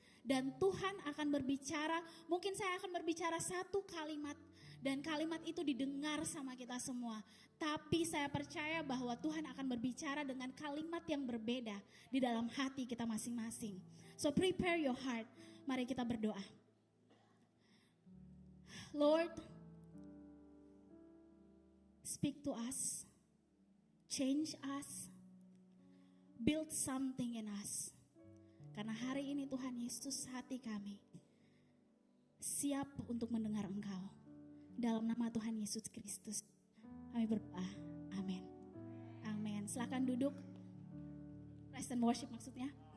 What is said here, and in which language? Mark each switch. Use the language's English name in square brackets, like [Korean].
[Indonesian] Dan Tuhan akan berbicara, mungkin saya akan berbicara satu kalimat, dan kalimat itu didengar sama kita semua. Tapi saya percaya bahwa Tuhan akan berbicara dengan kalimat yang berbeda di dalam hati kita masing-masing. [English] So prepare your heart, [Indonesian] mari kita berdoa. [English] Lord, speak to us, change us, build something in us. [Indonesian] Karena hari ini Tuhan Yesus, hati kami siap untuk mendengar Engkau. Dalam nama Tuhan Yesus Kristus kami berdoa, amin. Amin. Silakan duduk. [English] Praise and worship [Indonesian] maksudnya.